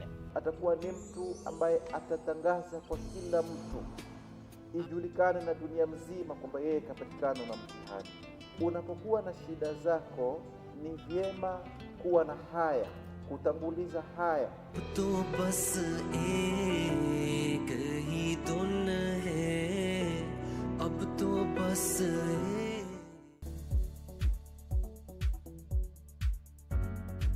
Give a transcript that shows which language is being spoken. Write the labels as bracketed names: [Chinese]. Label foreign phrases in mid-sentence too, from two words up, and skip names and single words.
[Swahili] Atakuwa ni mtu ambaye atatangaza kwa kila mtu, ijulikane na dunia mzima kwamba yeye kapatikana na mtihani. Unapokuwa na shida zako, ni vyema kuwa na haya, kutanguliza haya. [Hindi] तो बस एक ही धुन है, अब तो बस